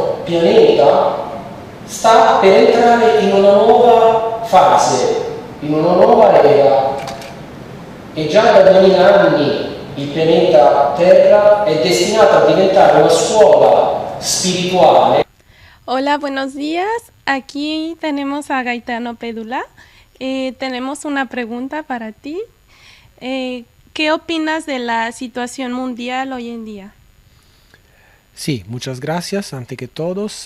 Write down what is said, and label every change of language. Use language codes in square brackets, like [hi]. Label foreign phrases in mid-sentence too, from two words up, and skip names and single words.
[it] pianeta sta per entrare in una nuova fase, in una nuova era, e già da 2000 anni il pianeta Terra è destinato a diventare una scuola spirituale. [es] Hola, buenos días. Aquí tenemos a Gaetano Pédula. Tenemos una pregunta para ti. ¿Qué opinas de la situación mundial hoy en día? Sí, muchas gracias, ante que todos.